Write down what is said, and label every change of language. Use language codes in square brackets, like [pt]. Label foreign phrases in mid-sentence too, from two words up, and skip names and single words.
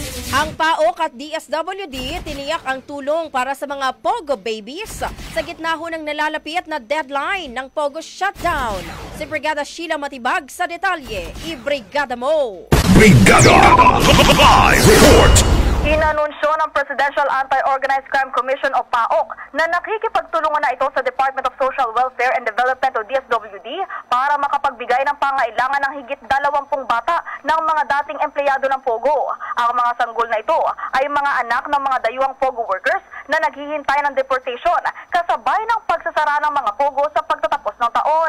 [tl] Ang PAOK at DSWD tiniyak ang tulong para sa mga Pogo babies sa gitna ho ng nalalapit na deadline ng Pogo shutdown. Si Brigada Sheila Matibag sa detalye. I-brigada mo! Brigada! Live report! Inanunsyo ng Presidential Anti-Organized Crime Commission o PAOK na nakikipagtulungan na ito sa Department of Social Welfare and Development o DSWD para makapagbigay ng pangailangan ng higit 20 bata ng mga dating empleyado ng Pogo. Ang mga sanggol na ito ay mga anak ng mga dayuhang Pogo workers na naghihintay ng deportation kasabay ng pagsasara ng mga Pogo sa pagtatapos ng taon.